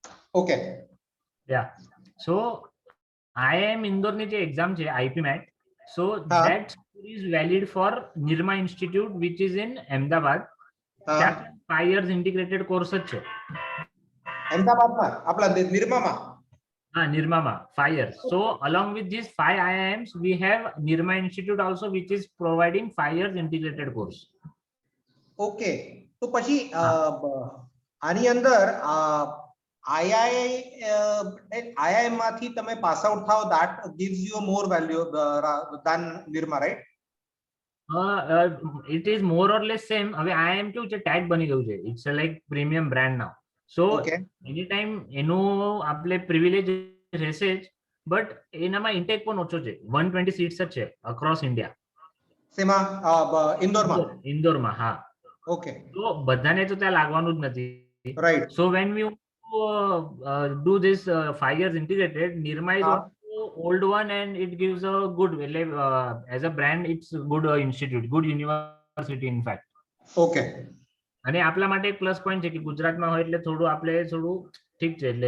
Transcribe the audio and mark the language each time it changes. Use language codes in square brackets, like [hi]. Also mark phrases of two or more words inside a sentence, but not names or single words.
[en] Okay. Yeah. So [gu] IIM Indore ની જે exam છે IP MET, so હા. [en] that is valid for Nirma Institute which is in Ahmedabad. [gu] હા. ત્યાં 5 [en] years integrated course [gu] જ છે. અમદાવાદમાં આપલા નિરમામાં. [en] Nirmama 5 years. So along with these 5 IIMs, we have Nirma Institute also, which is providing 5 years integrated course. [gu] Okay. તો પછી આની અંદર IIM માંથી તમે [en] pass out [gu] થાઓ, [en] that gives you a more value than Nirma, right? It is more or less same. [gu] હવે IIM કેવું છે, tag બની ગયું છે. [en] It's a like premium brand now. So Okay. [gu] anytime એનું આપણે પ્રિવિલેજ રહેશે જ, બટ એનામાં ઇન્ટેક પણ ઓછો છે. 120 સીટ્સ જ છે across India. સેમાં ઇન્દોરમાં? ઇન્દોરમાં, હા. [en] Okay. [gu] તો બધાને તો ત્યાં લાગવાનું જ નથી. [en] Right. So when we do this 5 years integrated, Nirma is also old one and it gives a good as a brand, it's a good institute, good university in fact. Okay. [gu] અને આપલા માટે એક [en] plus point [gu] છે કે ગુજરાતમાં હોય એટલે થોડું આપણે થોડું ઠીક છે એટલે